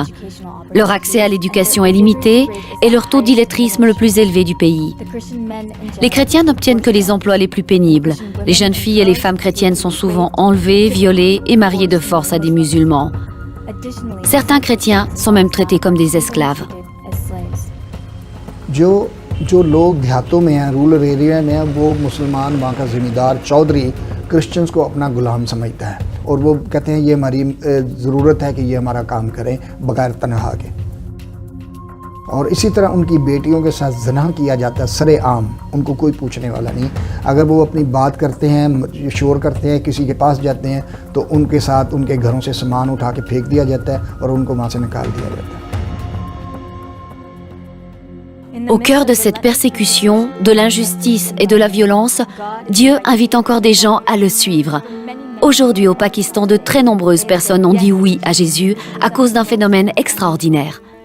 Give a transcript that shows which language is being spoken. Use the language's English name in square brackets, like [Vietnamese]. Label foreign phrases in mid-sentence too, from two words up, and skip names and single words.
[French] Leur accès à l'éducation est limité et leur taux d'illettrisme le plus élevé du pays. Les chrétiens n'obtiennent que les emplois les plus pénibles. Les jeunes filles et les femmes chrétiennes sont souvent enlevées, violées et mariées de force à des musulmans. Certains chrétiens sont même traités comme des esclaves. [Hindi] जो लोग देहातों में हैं, [English] rural area [Hindi] में हैं, वो मुसलमान वहाँ का ज़मींदार चौधरी क्रिश्चियंस को अपना गुलाम समझता है और वो कहते हैं ये हमारी ज़रूरत है कि ये हमारा काम करें बगैर तनहा के। और इसी तरह उनकी बेटियों के साथ ज़िना किया जाता है सरेआम, उनको कोई पूछने वाला नहीं। अगर वो अपनी बात करते हैं, शोर करते हैं, किसी के पास जाते हैं तो उनके साथ उनके घरों से सामान उठा के फेंक दिया जाता है और उनको वहाँ से निकाल दिया जाता है। [French] Au cœur de cette persécution, de l'injustice et de la violence, Dieu invite encore des gens à le suivre. Aujourd'hui, au Pakistan, de très nombreuses personnes ont dit oui à Jésus à cause d'un phénomène extraordinaire.